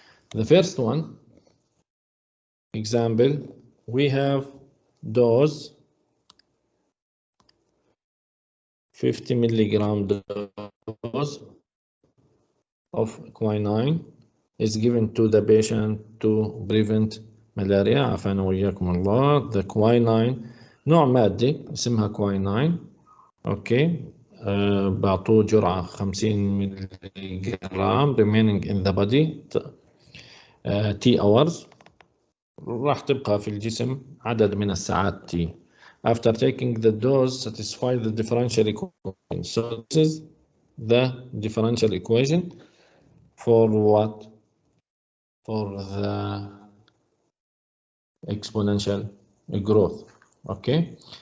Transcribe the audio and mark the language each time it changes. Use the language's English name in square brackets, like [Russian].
[English] The first one, example, we have dose 50 milligram dose of quinine is given to the patient to prevent malaria. [Arabic] عافانا وإياكم الله. [English] The quinine [Arabic] نوع مادة اسمها [English] quinine. [Arabic] اوكي بعطوه جرعة 50 ملي جرام [English] remaining in the body T hours. [Arabic] راح تبقى في الجسم عدد من الساعات T. [English] After taking the dose, satisfy the differential equation. So this is the differential equation for what? For the exponential growth. Okay.